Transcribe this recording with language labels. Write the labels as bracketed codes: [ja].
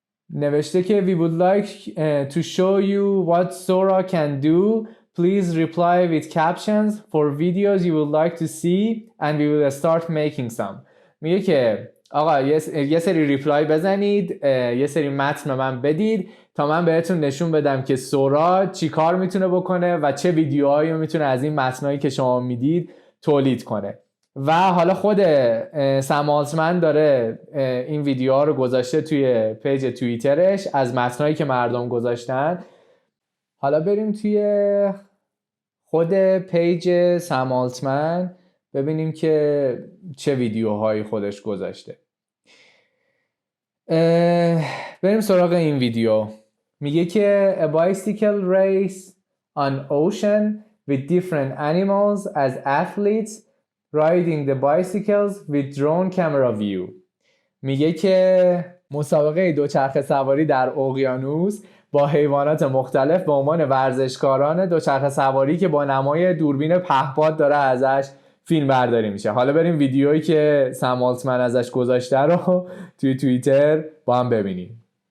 [fa] نوشته که [en] we would like to show you what Sora can do. Please reply with captions for videos you would like to see and we will start making some. [fa] میگه که آقا یه سری ریپلای بزنید، یه سری متن من بدید تا من بهتون نشون بدم که سورا چی کار میتونه بکنه و چه ویدیوهایی میتونه از این متنایی که شما میدید تولید کنه. و حالا خود سم آلتمن داره این ویدیوها رو گذاشته توی پیج توییترش از متنایی که مردم گذاشتن. حالا بریم توی خود پیج سم آلتمن ببینیم که چه ویدیوهایی خودش گذاشته. بریم سراغ این ویدیو. میگه که [en] a bicycle race on ocean with different animals as athletes riding the bicycles with drone camera view. [fa] میگه که مسابقه دوچرخه سواری در اقیانوس با حیوانات مختلف به عنوان ورزشکاران دوچرخه سواری که با نمای دوربین پهپاد داره ازش فیلم برداری میشه. حالا بریم ویدیویی که سم آلتمن ازش گذاشته رو توی توییتر با هم ببینیم.